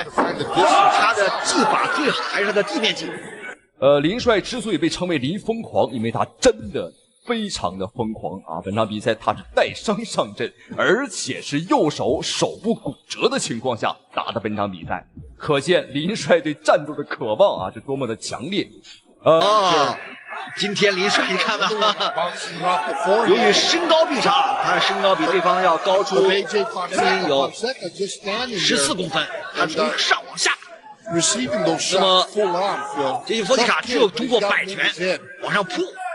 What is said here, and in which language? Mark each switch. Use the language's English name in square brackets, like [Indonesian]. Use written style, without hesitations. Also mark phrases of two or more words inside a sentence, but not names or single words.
[Chinese] 他的技法最好還是他的地面技。林帥之所以被稱為林瘋狂，因為他真的非常的瘋狂啊！本場比賽他是帶傷上陣，而且是右手手部骨折的情況下打的本場比賽，可見林帥對戰鬥的渴望啊是多麼的強烈。今天林帥你看吧，由於身高臂長，他身高比對方要高出有14公分，他從上往下。那麼這些弗西卡只有通過擺拳往上撲。